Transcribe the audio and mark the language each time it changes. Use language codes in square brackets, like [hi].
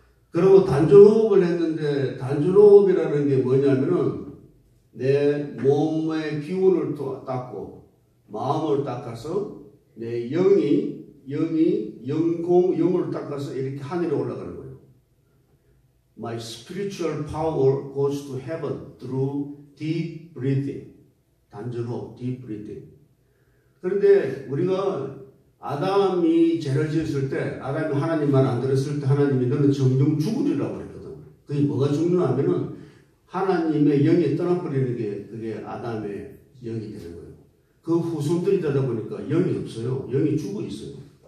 [ko] 그리고 단전호흡을 했는데, 단전호흡이라는 게 뭐냐면은 내 몸의 기운을 또 닦고 마음을 닦아서 내 영을 닦아서 이렇게 하늘에 올라가는 거예요. [en] My spiritual power goes to heaven through deep breathing. 단전호흡, deep breathing. [ko] 그런데 우리가 아담이 죄를 지었을 때, 아담이 하나님 말 안 들었을 때 하나님이 너는 정령 죽으리라고 그랬거든. 그게 뭐가 죽느냐 하면은 하나님의 영이 떠나버리는 게 그게 아담의 영이 되는 거예요. 그 후손들이 되다 보니까 영이 없어요. 영이 죽어 있어요.